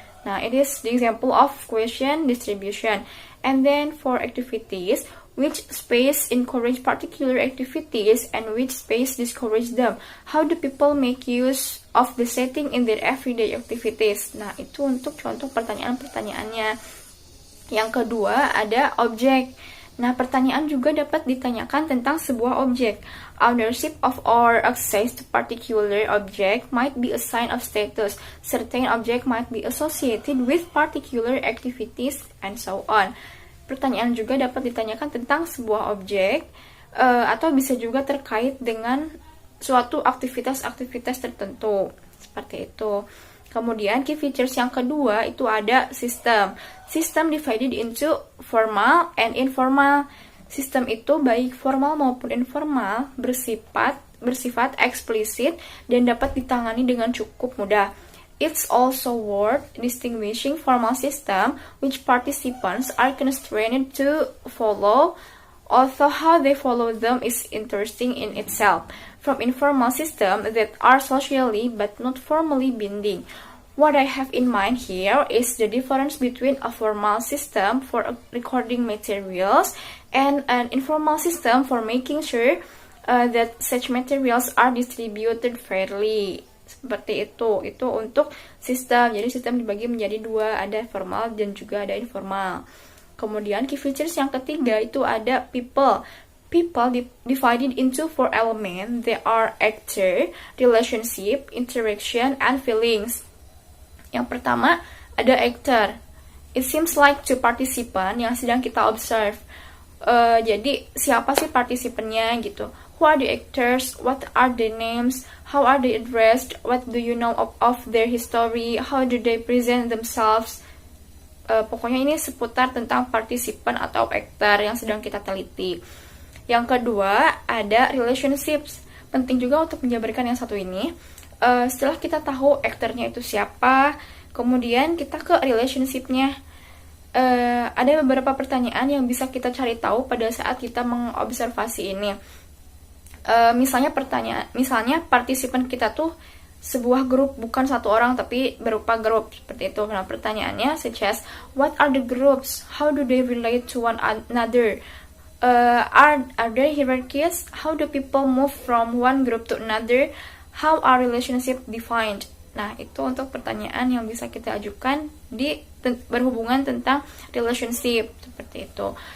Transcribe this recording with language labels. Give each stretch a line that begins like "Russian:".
English: Nah, it is the example of question distribution. And then for activities, which space encourage particular activities and which space discourage them. How do people make use of the setting in their everyday activities?
Indonesian: Nah, itu untuk contoh pertanyaan-pertanyaannya. Yang kedua ada objek. Nah, pertanyaan juga dapat ditanyakan tentang sebuah objek.
English: Ownership of or access to particular object might be a sign of status. Certain object might be associated with particular activities and so on.
Indonesian: Pertanyaan juga dapat ditanyakan tentang sebuah objek atau bisa juga terkait dengan suatu aktivitas-aktivitas tertentu. Seperti itu. Kemudian key features yang kedua itu ada sistem.
English: Sistem divided into formal and informal.
Indonesian: Sistem itu baik formal maupun informal bersifat eksplisit dan dapat ditangani dengan cukup mudah.
English: It's also worth distinguishing formal system which participants are constrained to follow, although how they follow them is interesting in itself, from informal system that are socially but not formally binding. What I have in mind here is the difference between a formal system for recording materials and an informal system for making sure that such materials are distributed fairly.
Indonesian: Seperti itu untuk sistem. Jadi sistem dibagi menjadi dua, ada formal dan juga ada informal. Kemudian key features yang ketiga itu ada people.
English: People divided into 4 elements. They are actor, relationship, interaction, and feelings.
Indonesian: Yang pertama ada actor.
English: It seems like two participant
Indonesian: yang sedang kita observe. Jadi siapa sih partisipannya gitu?
English: Who are the actors? What are their names? How are they addressed? What do you know of their history? How do they present themselves?
Indonesian: Pokoknya ini seputar tentang partisipan atau aktor yang sedang kita teliti. Yang kedua ada relationships. Penting juga untuk menjabarkan yang satu ini. Setelah kita tahu aktornya itu siapa, kemudian kita ke relationship-nya. Ada beberapa pertanyaan yang bisa kita cari tahu pada saat kita mengobservasi ini. Misalnya partisipan kita tuh sebuah grup, bukan satu orang tapi berupa grup, seperti itu. Nah, pertanyaannya
English: such as what are the groups? How do they relate to one another? Are there hierarchies? How do people move from one group to another? How are relationship defined?
Indonesian: Nah, itu untuk pertanyaan yang bisa kita ajukan berhubungan tentang relationship, seperti itu.